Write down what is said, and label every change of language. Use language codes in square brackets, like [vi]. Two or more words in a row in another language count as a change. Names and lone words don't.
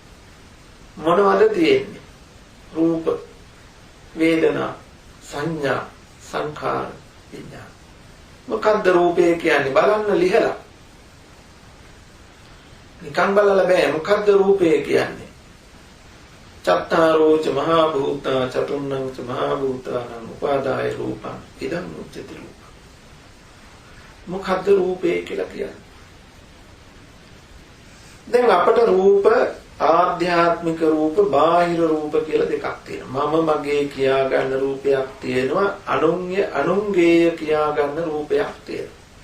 [si] මොනවද තියෙන්නේ? රූප, වේදනා, සංඥා, සංඛාර, විඥාන. මොකද්ද රූපය කියන්නේ? බලන්න ලිහලා. නිකන් බලලා බෑ. මොකද්ද රූපය කියන්නේ? [pi] චත්තාරෝච මහා භූතා චතුන්නං ච මහා භූතානං උපාදාය රූපං ඉදං උච්චති රූප. [si] මොකද්ද රූපය කියලා කියන්නේ? දැන් අපට රූප ආධ්‍යාත්මික රූප බාහිර රූප කියලා දෙකක් තියෙනවා. මම මගේ කියා ගන්න රූපයක් තියෙනවා, අනුන්ගේ කියා ගන්න රූපයක් තියෙනවා.